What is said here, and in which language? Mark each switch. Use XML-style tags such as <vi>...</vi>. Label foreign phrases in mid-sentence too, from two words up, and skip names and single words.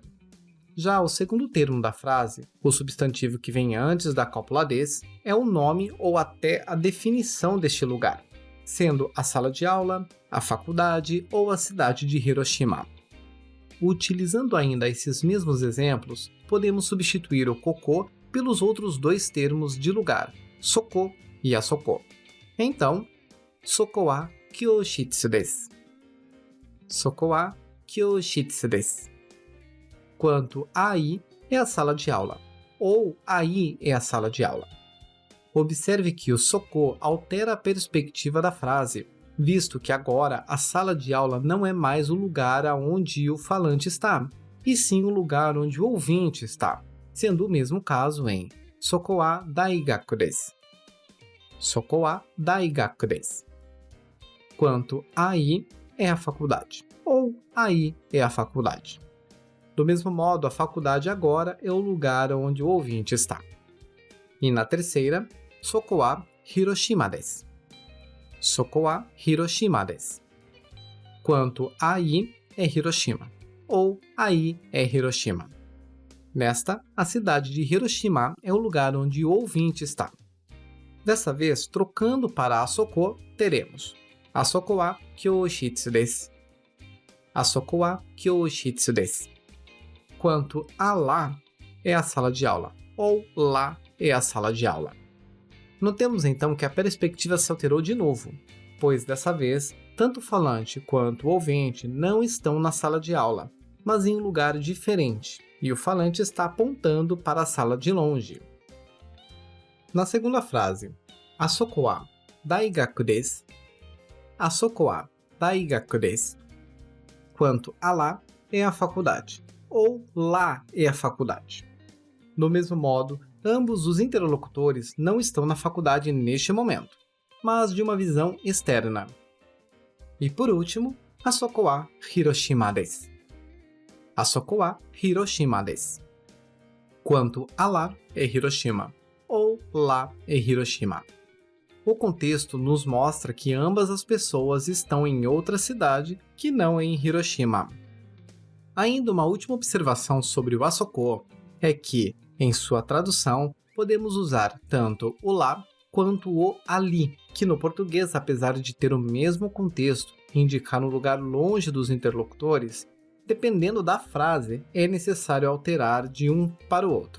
<pt>Já o segundo termo da frase, o substantivo que vem antes da cópula des, é o nome ou até a definição deste lugar, sendo a sala de aula, a faculdade ou a cidade de Hiroshima. Utilizando ainda esses mesmos exemplos, podemos substituir o koko pelos outros 2 termos de lugar, soko e asoko. Então,</pt> <ja>そこは教室です. そこは教室です.</ja> <pt>Quanto aí é a sala de aula, ou aí é a sala de aula. Observe que o soko altera a perspectiva da frase, visto que agora a sala de aula não é mais o lugar onde o falante está, e sim o lugar onde o ouvinte está, sendo o mesmo caso em</pt> <ja>そこは大学です. そこは大学です.</ja> <pt>Quanto aí é a faculdade, ou aí é a faculdade. Do mesmo modo, a faculdade agora é o lugar onde o ouvinte está. E na terceira,</pt> <ja>そこは広島です. そこは広島です.</ja> <pt>Quanto aí é Hiroshima, ou aí é Hiroshima. Nesta, a cidade de Hiroshima é o lugar onde o ouvinte está. Dessa vez, trocando para asoko, teremos</pt> <ja>あそこは教室です. あそこは教室です.</ja> <pt>Quanto a lá é a sala de aula, ou lá é a sala de aula. Notemos então que a perspectiva se alterou de novo, pois dessa vez, tanto o falante quanto o ouvinte não estão na sala de aula, mas em um lugar diferente, e o falante está apontando para a sala de longe. Na segunda frase,</pt> <ja>あそこは大学です. あそこは大学です.</ja> <pt>Quanto a lá é a faculdade, ou lá é a faculdade. Do mesmo modo, ambos os interlocutores não estão na faculdade neste momento, mas de uma visão externa. E por último,</pt> <ja>あそこは広島です. あそこは広島です.</ja> <pt>Quanto a lá é Hiroshima, ou lá é Hiroshima. O contexto nos mostra que ambas as pessoas estão em outra cidade que não em Hiroshima. Ainda uma última observação sobre o Asoko é que, em sua tradução, podemos usar tanto o lá quanto o ali, que no português, apesar de ter o mesmo contexto e indicar um lugar longe dos interlocutores, dependendo da frase, é necessário alterar de um para o outro.</pt>